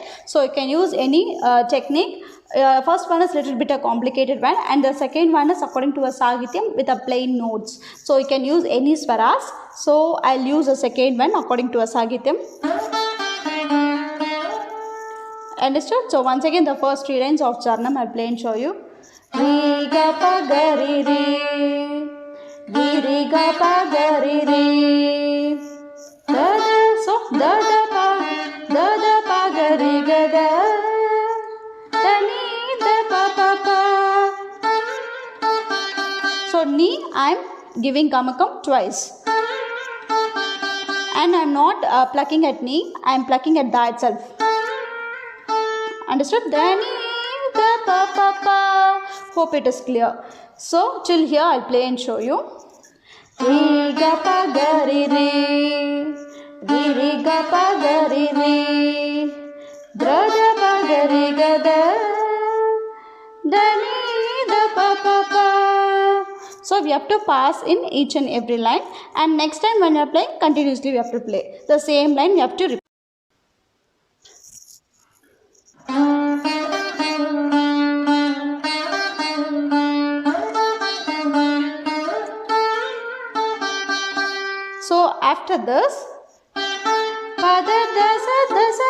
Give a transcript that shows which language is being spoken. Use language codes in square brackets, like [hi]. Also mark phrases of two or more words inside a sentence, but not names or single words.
[en] So you can use any technique. First one is little bit a complicated one, and the second one is according to a Sagityam with a plain notes. So you can use any swaras. So I'll use a second one according to a Sagityam. Understood? So once again the first three lines of Charanam I'll play and show you. Re, ga, pa, ga, re, re. Re, re, ga, pa, ga, re, re. Da, da, so da, da, pa, ga, re, ga, da. So Ni I am giving gamakam twice, and I am not plucking at Ni, I am plucking at Da itself. Understood? Da, ni, da, pa, pa, pa. Hope it is clear. So till here I'll play and show you. Re, ga, pa, ga, re, re. Re, re, ga, pa, ga, re, re. Dra, da, pa, ga, re, ga, da. Da, ni, da, pa, pa, pa. So we have to pass in each and every line, and next time when you are playing, continuously we have to play the same line. We have to repeat. So after this, pada, dasa, dasa.